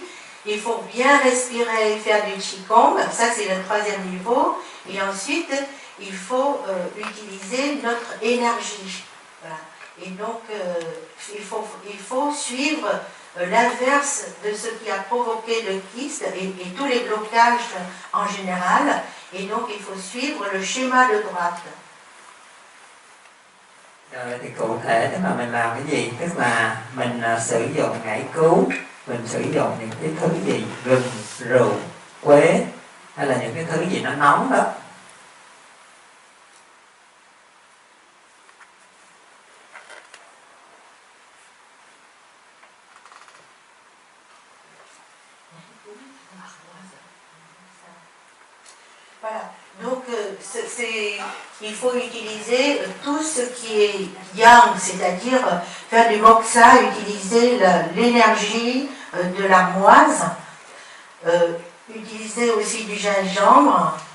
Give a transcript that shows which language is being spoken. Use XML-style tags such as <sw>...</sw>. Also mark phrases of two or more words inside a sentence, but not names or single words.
<fr>Il faut bien respirer et faire du Qigong, ça c'est le 3e niveau, et ensuite il faut utiliser notre énergie. Voilà. Et donc il faut suivre l'inverse de ce qui a provoqué le kyste et tous les blocages en général, et donc il faut suivre le schéma de droite.</fr> <vi>Rồi thì cụ thể tức là mình làm cái gì? Tức là mình sử dụng ngải cứu, mình sử dụng những cái thứ gì, gừng, rượu, quế, hay là những cái thứ gì nó nóng đó.</vi> <fr>Voilà, donc il faut utiliser tout ce qui est yang, c'est-à-dire faire du moksha, utiliser l'énergie de l'armoise, utiliser aussi du gingembre,</fr>